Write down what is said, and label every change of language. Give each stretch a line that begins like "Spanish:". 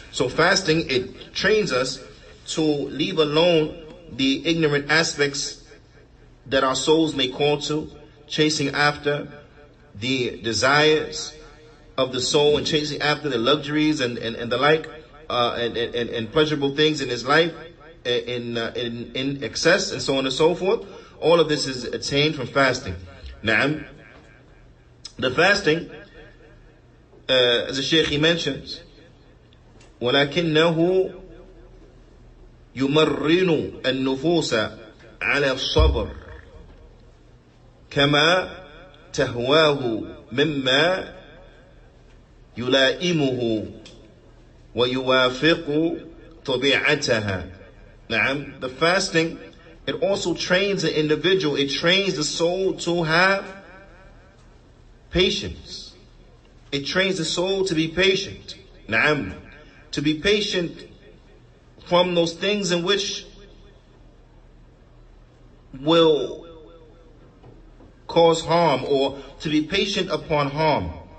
English: So fasting, it trains us to leave alone the ignorant aspects that our souls may call to, chasing after the desires of the soul and chasing after the luxuries and the like, and pleasurable things in his life in excess, and so on and so forth. All of this is attained from fasting. Naam. The fasting, as the Shaykh he mentions,
Arabic: وَلَكِنَّهُ يُمَرِّنُ النُّفُوسَ عَلَى الصَّبْرِ كَمَا تَهْوَاهُ مِمَّا يُلَائِمُهُ وَيُوَافِقُ طَبِيعَتَهَا. Na'am.
English: The fasting, it also trains the individual, it trains the soul to have patience. It trains the soul to be patient. Na'am. To be patient from those things in which will cause harm, or to be patient upon harm.